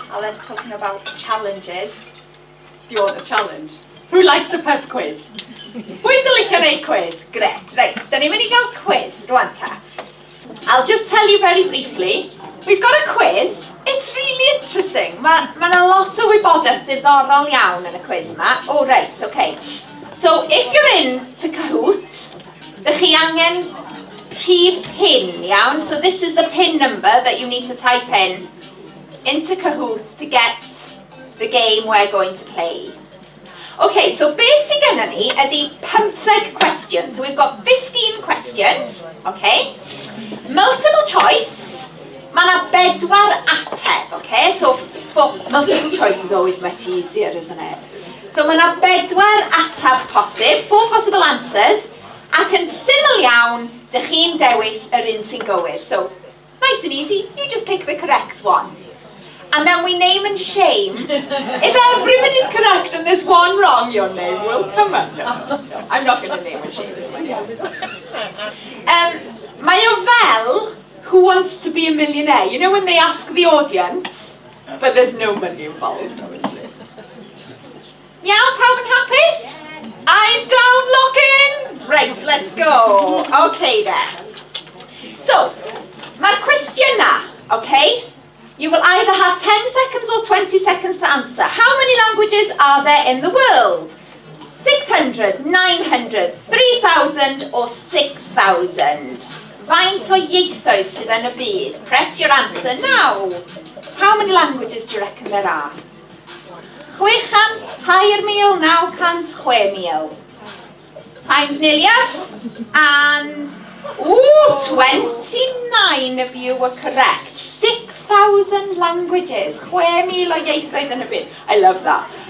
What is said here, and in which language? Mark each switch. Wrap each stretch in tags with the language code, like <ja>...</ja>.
<en>Alan talking about challenges. Do you want a challenge? Who likes a pub quiz?</en> <cy>Pwy sy'n licio neud quiz? Gret,</cy> <en>right.</en> <cy>Da ni'n mynd I gael quiz rwan ta.</cy> <en>I'll just tell you very briefly. We've got a quiz. It's really interesting.</en> <cy>Mae yna lot o wybodaeth diddorol iawn yn y quiz yma.</cy> <en>Oh, right, okay. So, if you're in to Kahoot,</en> <cy>dych chi angen rhif pin, iawn?</cy> <en>So this is the pin number that you need to type in into Kahoot to get the game we're going to play.</en> <cy>Okay, so beth sydd gennym ni ydy 15 questions.</cy> <en>So we've got 15 questions, okay? Multiple choice,</en> <cy>mae yna 4 ateb,</cy> <en>okay? So multiple choice is always much easier, isn't it?</en> <cy>So mae yna 4 ateb posib,</cy> <en>4 possible answers,</en> <cy>ac yn syml iawn, dych chi'n dewis yr un sy'n gywir.</cy> <en>So, nice and easy, you just pick the correct one. And then we name and shame. If everybody's correct and there's one wrong, your name will come up. No, I'm not going to name and shame.</en> <cy>Mae o fel</cy> <en>Who Wants to Be a Millionaire? You know when they ask the audience, but there's no money involved, obviously. Yeah,</en> <cy>pawb yn hapus?</cy> <en>Eyes down, lock in. Right, let's go. Okay then. So,</en> <cy>mae'r cwestiynau,</cy> <en>okay? You will either have 10 seconds or 20 seconds to answer. How many languages are there in the world? 600, 900, 3,000 or 6,000?</en> <cy>Faint o ieithoedd sydd yn y byd?</cy> <en>Press your answer now. How many languages do you reckon there are? 600, 3,000, 900, 6,000. Time's nearly up. And, ooh, 29 of you were correct. 6,000 languages.</en> <cy>6,000 o ieithoedd yn y byd.</cy> <en>I love that.</en>